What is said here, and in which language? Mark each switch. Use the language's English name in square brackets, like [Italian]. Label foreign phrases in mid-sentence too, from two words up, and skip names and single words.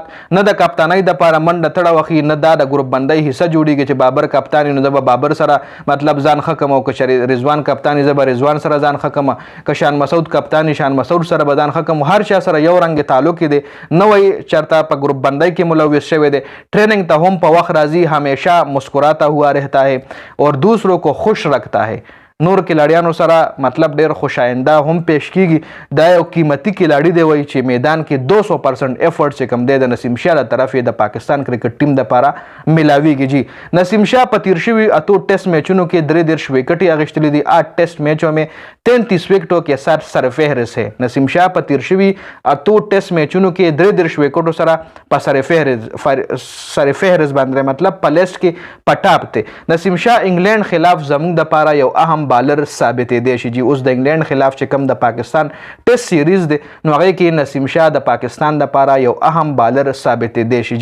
[Pashto] نه د کپتانۍ دپاره منډه تړه وخي، نه دا د ګروپ بندۍ حصه جوړېږي چې بابر کپتان نو زه به بابر سره مطلب ځان ښه کم، او که رضوان کپتان زه به رضوان سره ځان ښه کم، که شان مسعود کپتان شان مسعود سره به ځان ښه کم. هر چا سره یو رنګ تعلق دی، نه وایي چېرته په ګروپ بندۍ کې ملوث شوی دی، ټریننګ ته هم په وخت راځي، همیشه [Urdu] مسکراتا ہوا رہتا ہے اور دوسروں کو خوش رکھتا ہے. [Pashto] نور کلاډیانو سره مطلب ډېر خوشاینده هم پیش کیږي. دا یو قیمتي کلاډي دی، وایي چې میدان کې 200% ایفرټ چې کوم دی د نسیم شاه له طرفې د پاکستان کرکټ ټیم دپاره میلاویږي. جی نسیم شاه په تیر شوي 8 ټیسټ میچونو کې 33 وکټې اخیستلي دي. [Urdu] 8 ټیسټ میچوں میں 33 وکٹوں کے ساتھ سرفہرست ہے. [Pashto] نسیم شاه په تیر شوي 8 ټیسټ میچونو کې 33 وکټو سره په سرفهرست باندې مطلب په لیسټ کې په ټاپ دی. نسیم شاه انګلینډ خلاف زموږ دپاره یو اهم بالر ثابتېدی شي. جی اوس د انګلینډ خلاف چې کوم د پاکستان ټیسټ سیریز دی، نو هغې کې نسیم شاه د پاکستان دپاره یو اهم بالر ثابتېدی شي.